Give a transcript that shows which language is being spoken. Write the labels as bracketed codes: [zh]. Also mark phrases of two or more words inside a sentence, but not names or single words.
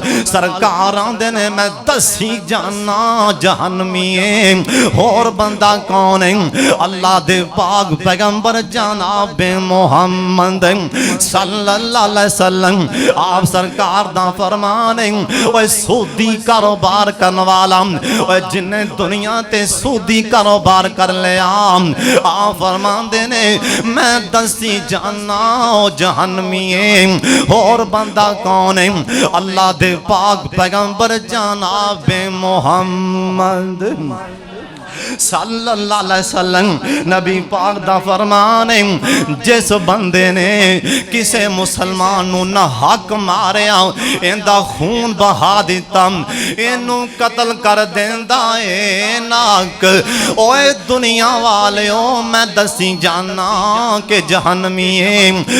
[pa] سرکار آندے نے میں دسی جانا جہنمی ہے. ہور بندہ کون ہے؟ اللہ دے پاک پیغمبر جناب محمد [ar] صلى الله عليه وسلم. [pa] آپ سرکار دا فرمان ہے، اوئے سودی کاروبار کرنے والا، اوئے جنہیں دنیا تے سودی کاروبار کر لیا، آپ فرماندے نے میں دسی جانا جہنمی ہے. ہور بندہ کون ہے? اللہ دے پاک پیغمبر جناب محمد [ar] صلى الله عليه وسلم [pa] نبی پاک دا فرمان ہے، جس بندے نے کسے مسلمان نوں ناحق ماریا، ایندا خون بہا دتا، اینوں قتل کر دیندا ہے ناک. اوئے دنیا والیو میں دسی جانا کہ جہنمی ہے.